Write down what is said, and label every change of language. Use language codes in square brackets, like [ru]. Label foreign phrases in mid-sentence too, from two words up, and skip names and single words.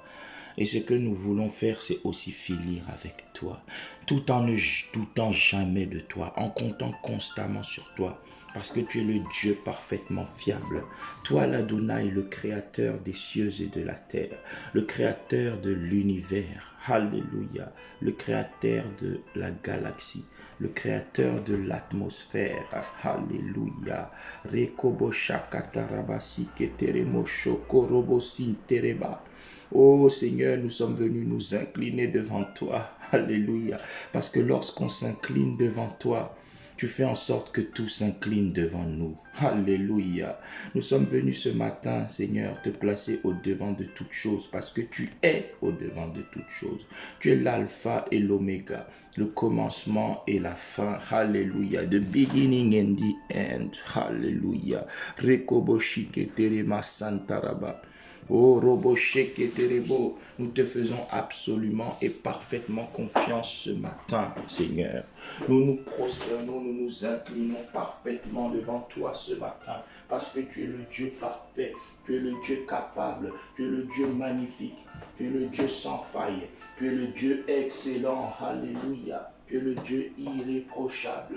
[fr] Et ce que nous voulons faire, c'est aussi finir avec toi, tout en ne doutant jamais de toi, en comptant constamment sur toi, parce que tu es le Dieu parfaitement fiable. Toi, l'Adonai, le créateur des cieux et de la terre, le créateur de l'univers, alléluia, le créateur de la galaxie, le créateur de l'atmosphère, alléluia. Rekobo shakatarabasi keteremo shokorobo sintereba. Oh Seigneur, nous sommes venus nous incliner devant toi. Alléluia. Parce que lorsqu'on s'incline devant toi, tu fais en sorte que tout s'incline devant nous. Alléluia. Nous sommes venus ce matin, Seigneur, te placer au-devant de toutes choses parce que tu es au-devant de toutes choses. Tu es l'alpha et l'oméga, le commencement et la fin. Alléluia. [en] The beginning and the end. [fr] Alléluia. Rekoboshike terema santaraba. Oh, Robosheke Terebo, nous te faisons absolument et parfaitement confiance ce matin, Seigneur. Nous nous prosternons, nous nous inclinons parfaitement devant toi ce matin, parce que tu es le Dieu parfait, tu es le Dieu capable, tu es le Dieu magnifique, tu es le Dieu sans faille, tu es le Dieu excellent, alléluia, tu es le Dieu irréprochable.